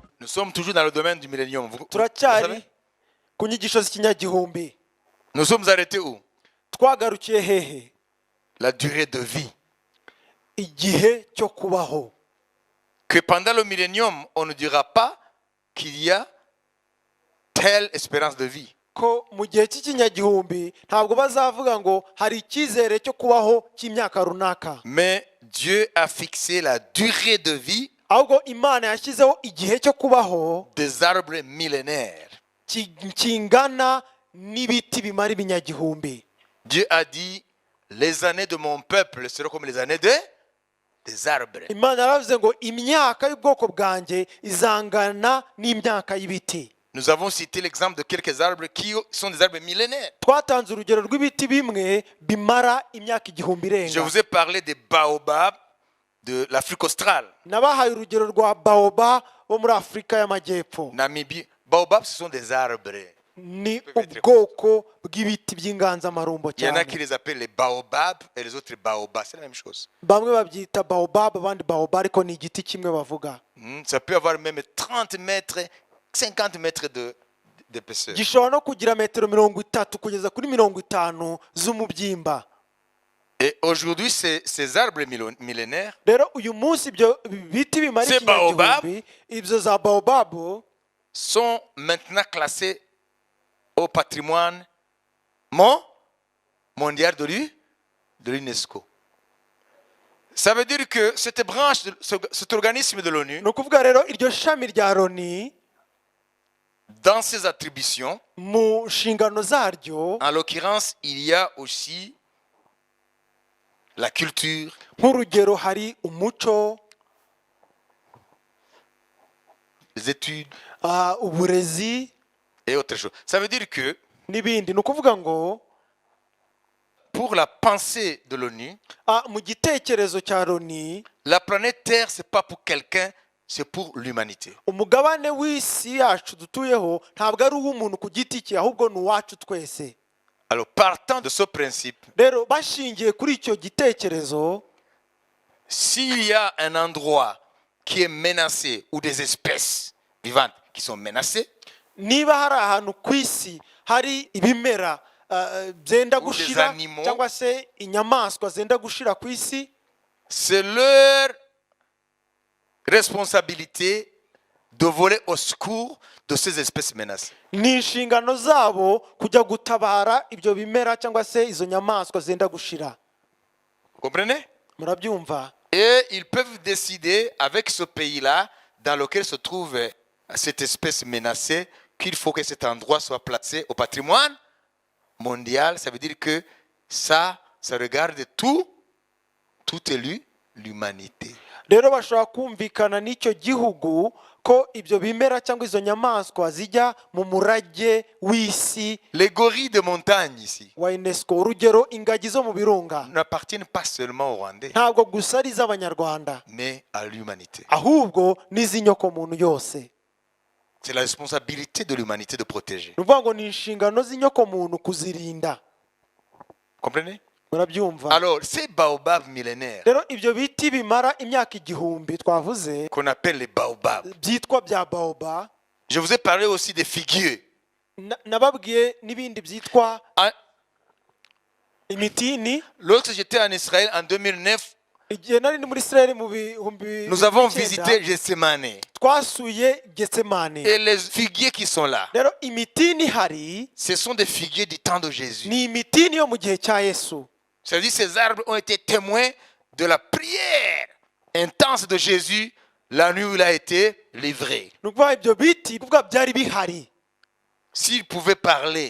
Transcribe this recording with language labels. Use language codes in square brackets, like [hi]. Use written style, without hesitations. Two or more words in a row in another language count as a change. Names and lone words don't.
[fr] sommes toujours dans le domaine du millénium. Vous [rw] turacyari [fr] savez? [rw] ku nyigisho z'ikinyagihumbi. [fr] Nous sommes arrêtés où? [rw] Twagarukiye hehe? [fr] La durée de vie. [rw] Igihe cyo kubaho. [fr] Que pendant le millénium, on ne dira pas qu'il y a telle espérance de vie. [rw] Ko mu gihe cy'ikinyagihumbi ntabwo bazavuga ngo hari icyizere cyo kubaho cy'imyaka runaka. [fr] Mais Dieu a fixé la durée de vie [rw] Ahubwo Imana yashyizeho igihe cyo kubaho [fr] des arbres millénaires. [rw] kingana n'ibiti bimara ibinyagihumbi. [fr] Dieu a dit, les années de mon peuple seront comme les années des arbres. [rw] Imana yaravuze ngo imyaka y'ubwoko bwanjye izangana n'imyaka y'ibiti. [fr] Nous avons cité l'exemple de quelques arbres qui sont des arbres millénaires. [rw] Twatanze urugero rw'ibiti bimwe bimara imyaka igihumbi [fr] Je [rw] irenga. [fr] vous ai parlé des baobabs de l'Afrique australe. [rw] Nabahaye urugero rwa baoba bo muri Afurika y'Amajyepfo. Namibie. [fr] Baobabs, ce sont des arbres. [rw] Ni ubwoko bw'ibiti by'inganzamarumbo [fr] Il y en a [rw] cyane. [fr] qui les appellent les baobabs et les autres baobabs. C'est la même chose. [rw] Bamwe babyita baobab abandi baoba ariko ni igiti kimwe bavuga. [fr] Ça peut avoir même 30 mètres, 50 mètres d'épaisseur. [rw] Gishobora no kugira metero 30 kugeza kuri 50 z'umubyimba. [fr] Et aujourd'hui, ces arbres millénaires [rw] Rero uyu munsi ibyo biti bimara [fr] Ces baobab [rw] ikinyagihumbi ibyo za baobab [fr] sont maintenant classés au patrimoine mondial de l'UNESCO. Ça veut dire que cette branche, cet organisme de l'ONU, [rw] ni ukuvuga rero iryo shami rya Loni [fr] dans ses attributions, [rw] mu nshingano zaryo [fr] en l'occurrence, il y a aussi la culture, [rw] nk'urugero hari umuco, [fr] les études [rw] uburezi [fr] et autre chose. Ça veut dire que [rw] n'ibindi. Ni ukuvuga ngo [fr] pour la pensée de l'ONU, [rw] mu gitekerezo cya Loni [fr] la planète Terre, ce n'est pas pour quelqu'un, c'est pour l'humanité. [rw] umugabane w'isi yacu dutuyeho ntabwo ari uw'umuntu ku giti cye ahubwo ni uwacu twese. [fr] Alors, partant de ce principe, [rw] Rero bashingiye kuri icyo gitekerezo, [fr] s'il y a un endroit qui est menacé ou des espèces vivantes qui sont menacées, [rw] niba hari ahantu ku isi hari ibimera byenda [fr] Ou des [rw] gushira [fr] animaux. [rw] cyangwa se inyamaswa zenda gushira ku isi, [fr] c'est leur responsabilité de voler au secours de ces espèces menacées. [rw] ni inshingano zabo kujya gutabara ibyo bimera cyangwa se izo nyamaswa zenda gushira. [fr] Vous comprenez? [rw] Murabyumva? [fr] Et ils peuvent décider avec ce pays-là dans lequel se trouve cette espèce menacée qu'il faut que cet endroit soit placé au patrimoine mondial. Ça veut dire que ça regarde tout élu, l'humanité. [rw] Rero bashobora kumvikana n'icyo gihugu ko ibyo bimera cyangwa izo nyamaswa zijya mu murage w'isi [fr] Les gorilles de montagne ici [rw] wa UNESCO. Urugero ingagi zo mu birunga [fr] n'appartiennent pas seulement aux Rwandais, [rw] ntabwo gusa ari iz'Abanyarwanda [fr] mais à l'humanité. [rw] ahubwo n'iz'inyokomuntu yose. [fr] C'est la responsabilité de l'humanité de protéger. [rw] Ni ukuvuga ngo ni inshingano z'inyokomuntu kuzirinda. [fr] Comprenez? [rw] Murabyumva? [fr] Alors, ces baobabs millénaires [rw] Rero ibyo biti bimara imyaka igihumbi twavuze [fr] qu'on appelle les baobabs, [rw] byitwa bya baoba, [fr] je vous ai parlé aussi des figuiers. [rw] nababwiye n'ibindi byitwa [fr] Ah, [rw] imitini. [fr] lorsque j'étais en Israël en 2009, [rw] Igihe nari muri Israel mu bihumbi [fr] nous avons [rw] 2009, [fr] visité Gethsemane. [rw] twasuye Getsemane. [fr] Et les figuiers qui sont là, [rw] Rero imitini hari [fr] ce sont des figuiers du temps de Jésus. [rw] ni imitini yo mu gihe cya Yesu. [fr] C'est-à-dire ces arbres ont été témoins de la prière intense de Jésus la nuit où il a été livré. [rw] Ni ukuvuga ibyo biti kuvuga byari bihari. [fr] S'il pouvait parler,